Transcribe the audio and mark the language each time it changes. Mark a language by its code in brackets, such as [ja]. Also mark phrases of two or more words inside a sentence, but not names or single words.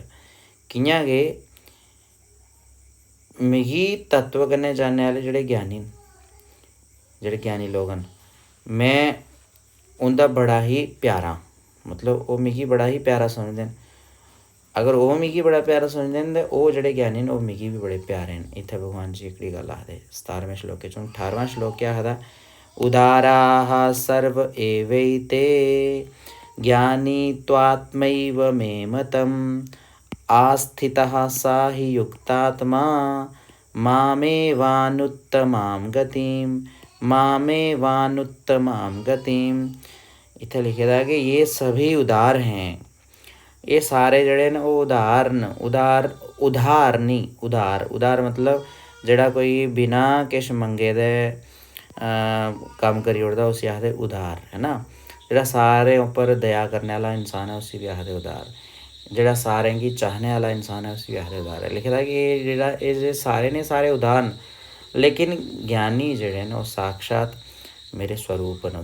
[doi] कि'यां गै मिगी तत्व कन्नै जानने आह्ले जेह्ड़े ज्ञानी न, जेह्ड़े ज्ञानी लोग न, मैं उंदा बड़ा ही प्यारा, मतलब ओह् मिगी बड़ा ही प्यारा समझदे न। अगर ओह् मिगी बड़ा प्यारा समझदे न ते ओह् जेह्ड़े ज्ञानी न ओह् मिगी बी बड़े प्यारे न। इत्थै भगवान जी एह्कड़ी गल्ल आखदे 17वें श्लोके च। 18वां श्लोक केह् आखदा? [sa] उदाराः सर्व एवैते ज्ञानी त्वात्मैव मे मतम् आस्थितः सा हि युक्तात्मा मामेवानुत्तमां गतिं, मामेवानुत्तमां गतिम्। [doi] इत्थै लिखे दा कि [hi] ये सभी उदार हैं, [doi] ये सारे जेह्ड़े न ओह् उदार न। उदार उधार नहीं, उदार, उदार मतलब जेह्ड़ा कोई बिना किश मंगे दे कम्म करी ओड़दा उसी आखदे उदार, है ना। जेह्ड़ा सारें उप्पर दया करने आह्ला इंसान ऐ उसी बी आखदे उदार, जेह्ड़ा सारें गी चाहने आह्ला इंसान ऐ उसी बी आखदे उदार। लिखे दा कि एह् जेह्ड़े सारे ने सारे उदार न, लेकिन ज्ञानी जेह्ड़े न ओह् साक्षात मेरे स्वरूप न।